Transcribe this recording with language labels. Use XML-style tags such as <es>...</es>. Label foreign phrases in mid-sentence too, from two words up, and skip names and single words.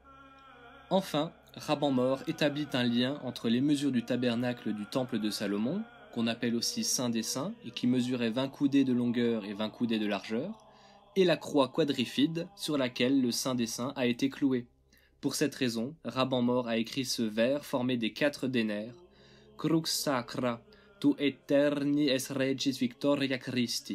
<fr>Enfin, Raban Mor établit un lien entre les mesures du tabernacle du temple de Salomon, qu'on appelle aussi Saint des Saints, et qui mesurait 20 coudées de longueur et 20 coudées de largeur, et la croix quadrifide sur laquelle le Saint des Saints a été cloué. Pour cette raison, Raban Mor a écrit ce vers formé des 4 dénaires,</fr> <la>Crux sacra, tu eterni es regis victoria Christi.</la>